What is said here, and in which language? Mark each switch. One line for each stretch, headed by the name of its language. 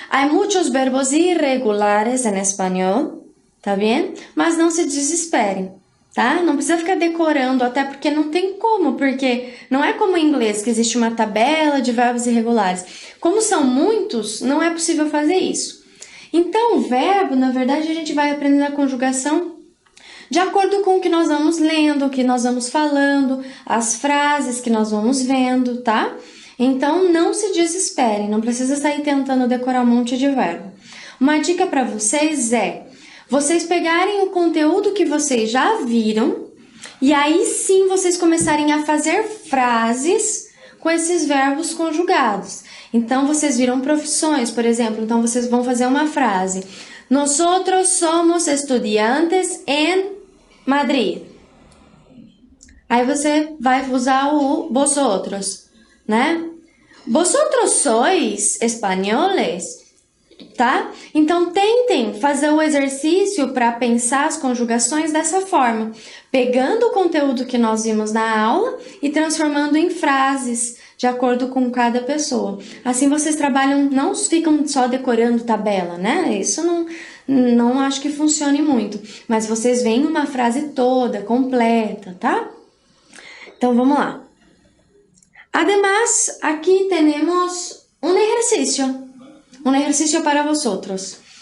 Spanish: Hay muchos verbos irregulares en español,
Portuguese: tá bem? Mas não se desesperem, tá? Não precisa ficar decorando, até porque não tem como, porque não é como em inglês, que existe uma tabela de verbos irregulares. Como são muitos, não é possível fazer isso. Então, o verbo, na verdade, a gente vai aprendendo a conjugação de acordo com o que nós vamos lendo, o que nós vamos falando, as frases que nós vamos vendo, tá? Então, não se desesperem, não precisa sair tentando decorar um monte de verbo. Uma dica para vocês é vocês pegarem o conteúdo que vocês já viram e aí sim vocês começarem a fazer frases com esses verbos conjugados. Então, vocês viram profissões, por exemplo. Então, vocês vão fazer uma frase.
Spanish: Nosotros somos estudiantes en Madrid.
Portuguese: Aí você vai usar o vosotros, né?
Spanish: Vosotros sois espanholes, tá?
Portuguese: Então, tentem fazer o exercício para pensar as conjugações dessa forma, pegando o conteúdo que nós vimos na aula e transformando em frases de acordo com cada pessoa. Assim vocês trabalham, não ficam só decorando tabela, né? Isso não acho que funcione muito, mas vocês veem uma frase toda, completa, tá? Então, vamos lá.
Spanish: Además, aquí tenemos un ejercicio para vosotros.